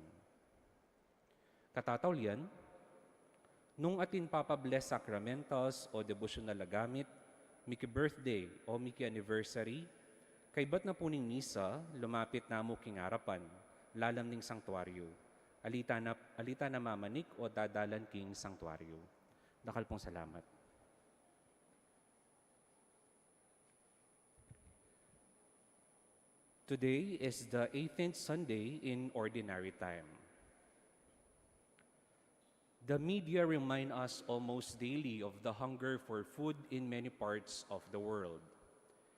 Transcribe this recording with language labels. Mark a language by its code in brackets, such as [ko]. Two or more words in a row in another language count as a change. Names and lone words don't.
[pam] Katatawlian, nung atin papabless sacramentals o devotional na gamit, miki birthday o miki anniversary, kay ba't na puning misa, lumapit na mo king harapan, lalam ning sanktuaryo. Alita na mamanik o dadalan king sanktuaryo. Dakal pong salamat. [en] Today is the 18th Sunday in Ordinary Time. The media remind us almost daily of the hunger for food in many parts of the world.